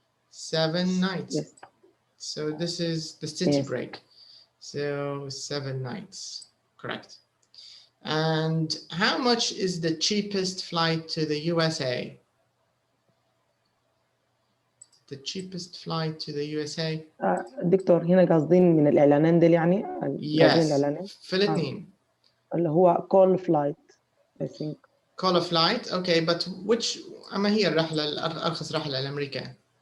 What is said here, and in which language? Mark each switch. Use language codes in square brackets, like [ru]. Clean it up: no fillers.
[en] 7 nights. Yes. So this is the city break. So 7 nights. Correct. And how much is the cheapest flight to the USA? The cheapest flight to the USA? [ar] دكتور هنا قاصدين من الإعلانين دي يعني Yes. في الاثنين. اللي هو [en] call flight I think. Call a flight. Okay, but which [ar] أما هي الرحلة أرخص رحلة لأمريكا?